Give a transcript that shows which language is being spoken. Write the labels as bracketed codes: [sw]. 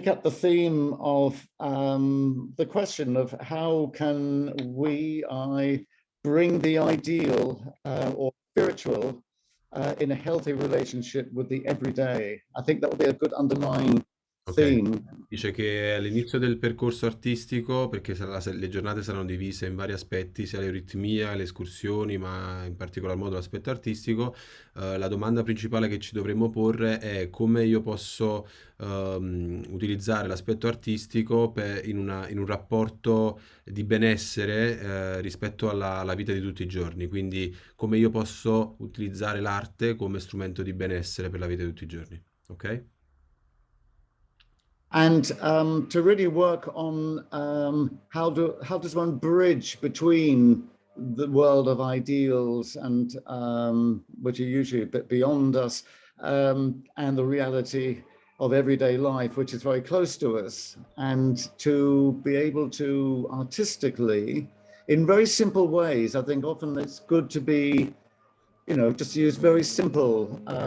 [en] theme of the question of how can I bring the ideal or spiritual in a healthy relationship with the everyday. I think that would be a good underlying Ok, theme. [it] dice che all'inizio del percorso artistico, perché le giornate saranno divise in vari aspetti, sia l'euritmia, le escursioni, ma in particolar modo l'aspetto artistico, la domanda principale che ci dovremmo porre è come io posso utilizzare l'aspetto artistico in un rapporto di benessere rispetto alla vita di tutti i giorni, quindi come io posso utilizzare l'arte come strumento di benessere per la vita di tutti i giorni, ok? [en] And to really work on how does one bridge between the world of ideals and which are usually a bit beyond us, and the reality of everyday life, which is very close to us, and to be able to artistically, in very simple ways. I think often it's good to be, just use very simple